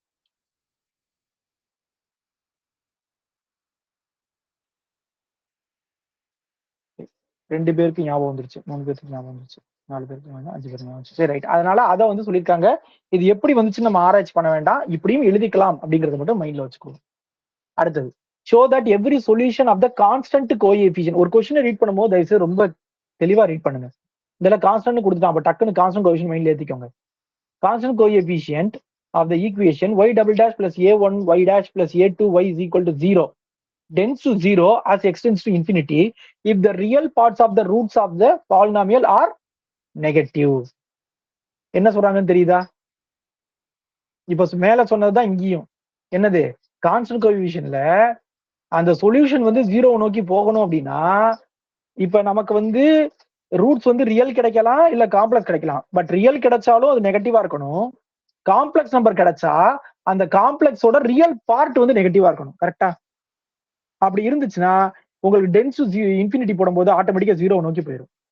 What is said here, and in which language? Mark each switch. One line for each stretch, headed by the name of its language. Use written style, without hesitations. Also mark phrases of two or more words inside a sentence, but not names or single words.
Tamil: ரெண்டு பேருக்கு ஞாபகம் வந்துருச்சு 3 பேருக்கு ஞாபகம் வந்துருச்சு 4 பேருக்கு 5 பேருக்கு ஞாபகம் வந்துருச்சு சரி ரைட் அதனால அதை வந்து சொல்லியிருக்காங்க இது எப்படி வந்துச்சு நம்ம ஆராய்ச்சி பண்ண வேண்டாம் இப்படியும் எழுதிக்கலாம் அப்படிங்கறத மட்டும் மைண்ட்ல வச்சுக்கோங்க அடுத்தது
English: show that every solution of the constant coefficient
Tamil: ஒரு கொஸ்டினை ரீட் பண்ணும்போது தயவுசெய்து ரொம்ப தெளிவா ரீட் பண்ணுங்க இதெல்லாம் கான்ஸ்டன்ட் கொடுத்துட்டான் அப்ப டக்குன்னு
English: constant coefficient mindல
Tamil: ஏத்திக்கோங்க
English: constant coefficient of the equation y double dash plus a1 y dash plus a2 y is equal to 0 tends to 0 as x tends to infinity if the real parts of the roots of the polynomial are negative
Tamil: என்ன சொல்றாங்கன்னு தெரியுதா இப்ப மேல சொன்னதுதான் இங்கேயும் என்னது
English: constant coefficientல
Tamil: அந்த சொல்யூஷன் வந்து 0 நோக்கி போகணும் அப்படின்னா இப்ப நமக்கு வந்து ரூட்ஸ் வந்து ரியல் கிடைக்கலாம் இல்ல காம்ப்ளெக்ஸ் கிடைக்கலாம்
English: but real
Tamil: கிடைச்சாலும் அது நெகட்டிவா இருக்கணும்
English: complex number
Tamil: கிடைச்சா அந்த
English: complexோட real part
Tamil: வந்து நெகட்டிவா இருக்கணும் கரெக்டா அப்படி இருந்துச்சுன்னா உங்களுக்கு
English: tends infinity
Tamil: போடும்போது ஆட்டோமேட்டிக்கா 0 நோக்கி போயிடும்